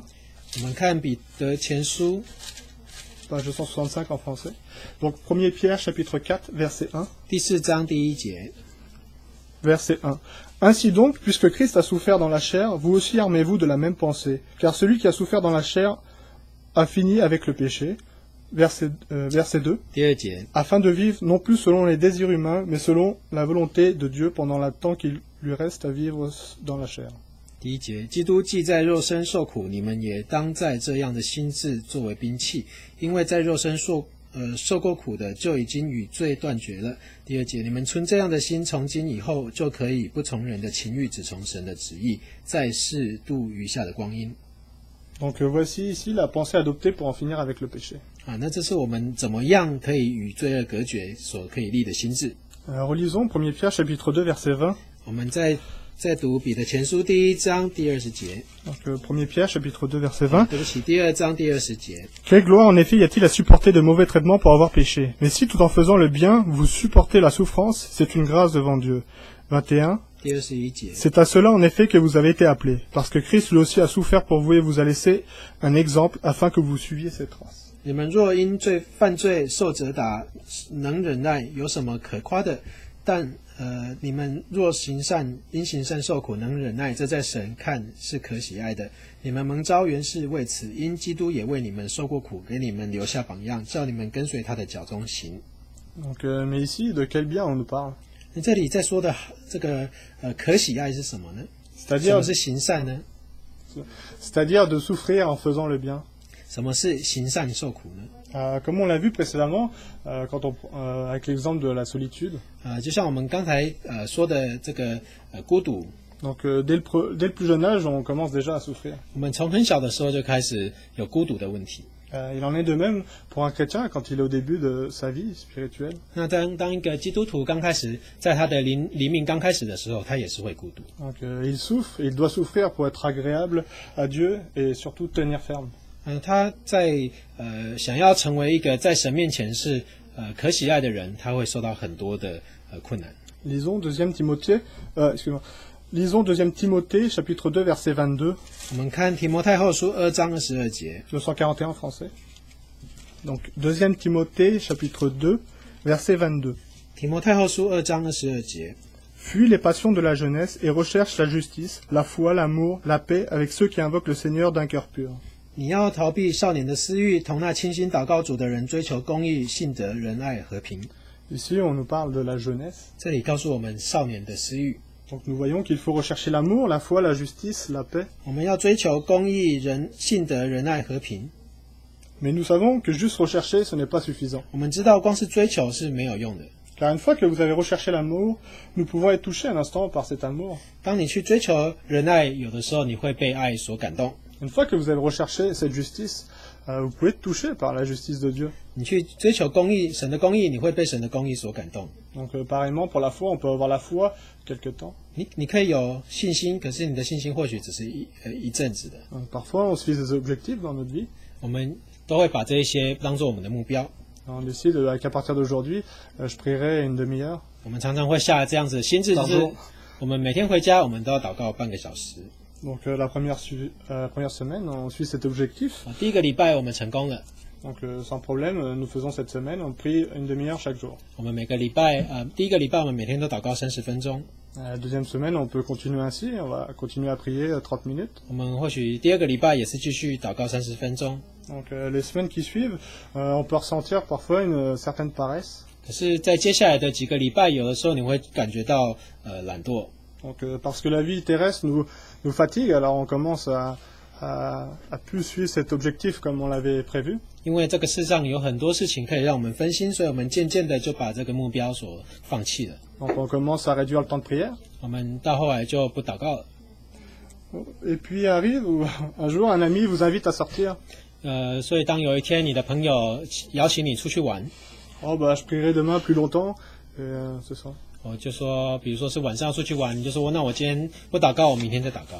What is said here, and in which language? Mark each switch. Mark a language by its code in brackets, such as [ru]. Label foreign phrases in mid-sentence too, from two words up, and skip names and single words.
[zh] 我们看彼得前书。 [fr] Page 265 en français. Donc 1 Pierre chapitre 4 verset 1. [zh] 第4章第1节。 [fr] Verset 1. Ainsi donc, puisque Christ a souffert dans la chair, vous aussi armez-vous de la même pensée. Car celui qui a souffert dans la chair a fini avec le péché. Verset 2. [zh] 第2节。 [fr] Afin de vivre non plus selon les désirs humains, mais selon la volonté de Dieu pendant le temps qu'il lui reste à vivre dans la chair. [zh] 第1节，基督既在肉身受苦，你们也当在这样的心志作为兵器，因为在肉身受过苦的，就已经与罪断绝了。第2节，你们存这样的心，从今以后就可以不从人的情欲，只从神的旨意，在世度余下的光阴。 [fr] Donc voici ici la pensée adoptée pour en finir avec le péché. [zh] 那这是我们怎么样可以与罪恶隔绝所可以立的心志。 [fr] Relisons 1 Pierre chapitre 2 verset 20. [zh] 我们再读彼得前书第1章第20节。 [fr] Donc 1 Pierre chapitre 2 verset 20. [zh] 对不起，第2章第20节。 [fr] Quelle gloire en effet y a-t-il à supporter de mauvais traitements pour avoir péché? Mais si tout en faisant le bien, vous supportez la souffrance, c'est une grâce devant Dieu. 21. [zh] 第21节。 [fr] C'est à cela en effet que vous avez été appelés, parce que Christ lui aussi a souffert pour vous et vous a laissé un exemple afin que vous suiviez ses traces. [zh] 你们若因犯罪受责打，能忍耐，有什么可夸的？但你们若因行善受苦，能忍耐，这在神看是可喜爱的。你们蒙召原是为此，因基督也为你们受过苦，给你们留下榜样，叫你们跟随他的脚中行。 [fr] Donc, mais ici, de quel bien on nous parle? [zh] 那这里在说的这个可喜爱是什么呢？什么是行善呢？ [fr] C'est-à-dire de souffrir en faisant le bien. [zh] 什么是行善受苦呢？ [fr] Comme on l'a vu précédemment, avec l'exemple de la solitude. [zh] 就像我们刚才说的这个孤独。 [fr] Donc dès le plus jeune âge, on commence déjà à souffrir. [zh] 我们从很小的时候就开始有孤独的问题。 [fr] Il en est de même pour un chrétien quand il est au début de sa vie spirituelle. [zh] 那当一个基督徒刚开始，在他的灵命刚开始的时候，他也是会孤独。 [fr] Donc il souffre, il doit souffrir pour être agréable à Dieu et surtout tenir ferme. [zh] 他在想要成为一个在神面前是可喜爱的人，他会受到很多的困难。 [fr] Lisons 2 Timothée, Lisons 2 Timothée, chapitre 2, verset 22. [zh] 我们看提摩太后书2章22节。 [fr] 241 en français. Donc 2 Timothée, chapitre 2, verset 22. [zh] 提摩太后书2章22节。 [fr] Fuis les passions de la jeunesse et recherche la justice, la foi, l'amour, la paix avec ceux qui invoquent le Seigneur d'un cœur pur. [zh] 你要逃避少年的私欲，同那倾心祷告主的人追求公义、信德、仁爱、和平。 [fr] Ici, on nous parle de la jeunesse. [zh] 这里告诉我们少年的私欲。 [fr] Donc nous voyons qu'il faut rechercher l'amour, la foi, la justice, la paix. [zh] 我们要追求公义、信德、仁爱、和平。 [fr] Mais nous savons que juste rechercher, ce n'est pas suffisant. [zh] 我们知道光是追求是没有用的。 [fr] Car une fois que vous avez recherché l'amour, nous pouvons être touchés un instant par cet amour. [zh] 当你去追求仁爱，有的时候你会被爱所感动。 [fr] Une fois que vous avez recherché cette justice, vous pouvez être touché par la justice de Dieu. [zh] 你去追求公义，神的公义，你会被神的公义所感动。 [fr] Donc pareillement pour la foi, on peut avoir la foi quelque temps. [zh] 你可以有信心，可是你的信心或许只是一阵子的。 [fr] Parfois, on se fixe des objectifs dans notre vie. [zh] 我们都会把这一些当做我们的目标。 [fr] On décide qu'à partir d'aujourd'hui, je prierai une demi-heure. [zh] 我们常常会下这样子的心智，就是我们每天回家，我们都要祷告半个小时。 [fr] Donc la première semaine, on suit cet objectif. [zh] 第一个礼拜我们成功了。 [fr] Donc sans problème, nous faisons cette semaine, on prie une demi-heure chaque jour. [zh] 我们每个礼拜，第一个礼拜我们每天都祷告30分钟。 [fr] La deuxième semaine, on peut continuer ainsi, on va continuer à prier 30 minutes. [zh] 我们或许第二个礼拜也是继续祷告30分钟。 [fr] Donc les semaines qui suivent, on peut ressentir parfois une certaine paresse. [zh] 可是，在接下来的几个礼拜，有的时候你会感觉到懒惰。 [fr] Donc parce que la vie terrestre nous fatigue, alors on commence à plus suivre cet objectif comme on l'avait prévu. [zh] 因为这个世上有很多事情可以让我们分心，所以我们渐渐的就把这个目标所放弃了。 [fr] Donc on commence à réduire le temps de prière. [zh] 我们到后来就不祷告了。 [fr] Et puis arrive un jour un ami vous invite à sortir. [zh] 所以当有一天你的朋友邀请你出去玩， [fr] Oh bah je prierai demain plus longtemps, et c'est ça. [zh] 我就说，比如说是晚上要出去玩，你就说那我今天不祷告，我明天再祷告。